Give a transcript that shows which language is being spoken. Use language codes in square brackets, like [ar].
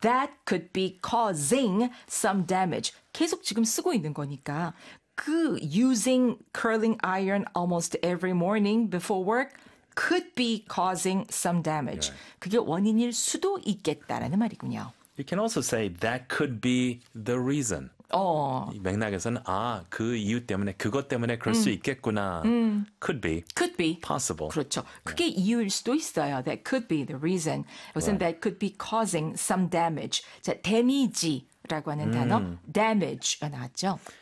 [en] That could be causing some damage. [ko] 계속 지금 쓰고 있는 거니까 [en] 그 using curling iron almost every morning before work could be causing some damage. Right. [ko] 그게 원인일 수도 있겠다라는 말이군요. [en] You can also say that could be the reason. [ko] 맥락에서는 아, 그 이유 때문에 그것 때문에 그럴 수 있겠구나. [en] Could be. Could be. Possible. [ko] 그렇죠. 그게 [en] yeah. [ko] 이유일 수도 있어요. [en] That could be the reason. [ko] 여기서는 [en] right. that could be causing some damage. [ko] 자, 데미지라고 하는 단어 damage가 나왔죠.